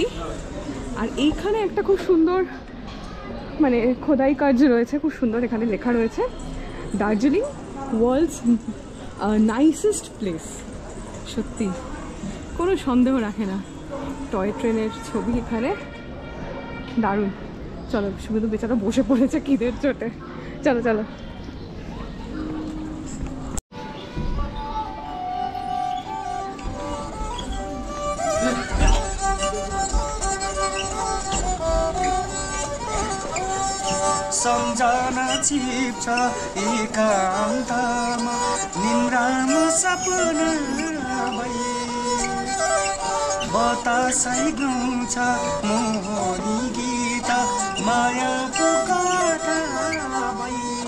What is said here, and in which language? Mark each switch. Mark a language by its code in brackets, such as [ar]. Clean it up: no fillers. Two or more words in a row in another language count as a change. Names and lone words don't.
[bn] আর এইখানে একটা খুব সুন্দর মানে খোদাই কাজ রয়েছে, খুব সুন্দর, এখানে লেখা রয়েছে দার্জিলিং [en] world's nicest place. [bn] সত্যি কোনো সন্দেহ রাখে না। টয় ট্রেনের ছবি এখানে, দারুণ। চলো, শুধু বেচারা বসে পড়েছে খিদের চোটে, চলো চলো। [ne] सम्झना छिप्छ एकान्तमा निन्द्रामा सपना भई बतासै गाउँछ मोहनी गीत मायाको कथा भई